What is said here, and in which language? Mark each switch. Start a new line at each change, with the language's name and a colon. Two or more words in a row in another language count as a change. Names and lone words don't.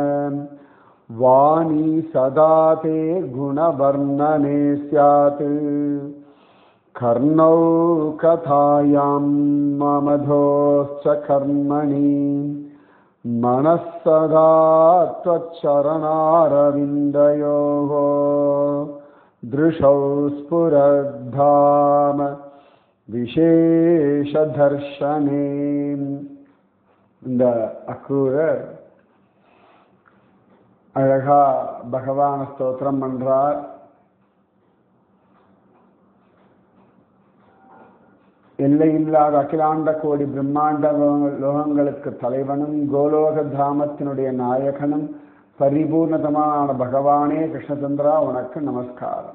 Sanskrit: वाणी सदा ते गुणवर्णने स्यात् कर्णौ कथायां ममधोश्च कर्मणि मनः सदा त्वच्चरणारविन्दयोः दृशौ स्फुरद्धाम विशेषदर्शने.
Tamil: இந்த அக்ரூரர் அழகா பகவான ஸ்தோத்திரம் பண்றார். எல்லையில்லாத அகிலாண்ட கோடி பிரம்மாண்ட லோகங்களுக்கு தலைவனும் கோலோக தாமத்தினுடைய நாயகனும் பரிபூர்ணதமான பகவானே கிருஷ்ணச்சந்திரா, உனக்கு நமஸ்காரம்.